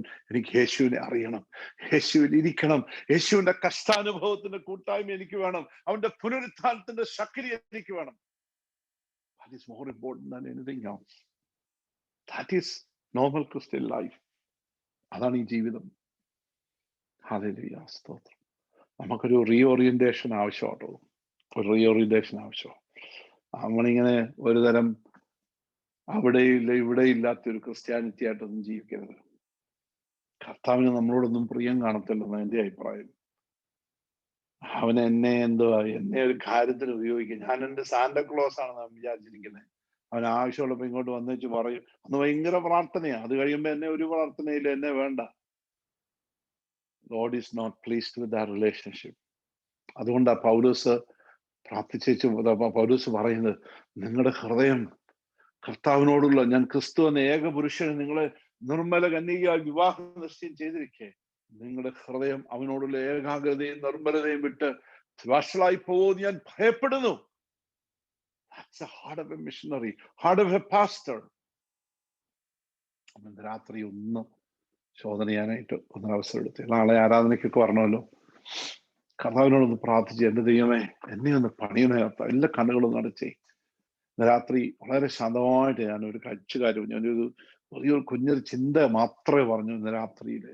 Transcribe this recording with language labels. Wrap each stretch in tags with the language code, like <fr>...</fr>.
<ml>എനിക്ക് യേശുവിനെ അറിയണം, യേശുവിൽ ഇരിക്കണം, യേശുവിന്റെ കഷ്ടാനുഭവത്തിന്റെ കൂട്ടായ്മ എനിക്ക് വേണം, അവന്റെ പുനരുത്ഥാനത്തിന്റെ ശക്തി എനിക്ക് വേണം.</ml> <en>That is more important than anything else. That is normal Christian life.</en> <ml>അതാണ് ഈ ജീവിതം. ഹല്ലേലൂയ, സ്തോത്രം. നമുക്കൊരു റീഓറിയന്റേഷൻ ആവശ്യമാട്ടോ, ഒരു റീഓറിയന്റേഷൻ ആവശ്യം. നമ്മളിങ്ങനെ ഒരു തരം അവിടെയില്ല ഇവിടെ ഇല്ലാത്തൊരു ക്രിസ്ത്യാനിറ്റി ആയിട്ടൊന്നും ജീവിക്കരുത്. കർത്താവിന് നമ്മളോടൊന്നും പ്രിയം കാണത്തില്ലെന്ന് എൻ്റെ അഭിപ്രായം. അവൻ എന്നെ ഒരു കാര്യത്തിന് ഉപയോഗിക്കും. ഞാൻ എൻ്റെ സാന്റക്ലോസ് ആണെന്ന് വിചാരിച്ചിരിക്കുന്നത്. അവൻ ആവശ്യമുള്ളപ്പോ ഇങ്ങോട്ട് വന്നേച്ച് പറയും. അന്ന് ഭയങ്കര പ്രാർത്ഥനയാ. അത് കഴിയുമ്പോ എന്നെ ഒരു പ്രാർത്ഥനയില്ല, എന്നെ വേണ്ട.</ml> <en>God is not pleased with that relationship.</en> <ml>അതുകൊണ്ടാ പൗലോസ് പ്രാർത്ഥിച്ചു. പൗലോസ് പറയുന്നത്, നിങ്ങളുടെ ഹൃദയം കർത്താവിനോടുള്ള, ഞാൻ ക്രിസ്തു എന്ന ഏക പുരുഷന് നിങ്ങളെ നിർമ്മല കന്യകയായി വിവാഹം നിശ്ചയം ചെയ്തിരിക്കെ, നിങ്ങളുടെ ഹൃദയം അവനോടുള്ള ഏകാഗ്രതയും നിർമ്മലതയും വിട്ട് വഷളായി പോകുമെന്ന് ഞാൻ ഭയപ്പെടുന്നു.</ml> <en>That's the heart of a missionary, heart of a pastor.</en> <ml>അന്ന് രാത്രി ഒന്ന് ശോധന ചെയ്യാനായിട്ട് ഒന്നൊരവസരം എടുത്ത്, നാളെ ആരാധനയ്ക്കൊക്കെ വരണമല്ലോ. കർത്താവിനോടൊന്ന് പ്രാർത്ഥിച്ച്, എൻ്റെ ദൈവമേ എന്നെ ഒന്ന് പണിയണേ, എല്ലാ കണ്ണുകളും നടച്ചേ. രാത്രി വളരെ ശാന്തമായിട്ട് ഞാനൊരു കാര്യം, ഞാനൊരു വലിയൊരു കുഞ്ഞൊരു ചിന്ത മാത്രമേ പറഞ്ഞു ഇന്ന് രാത്രിയിൽ.</ml>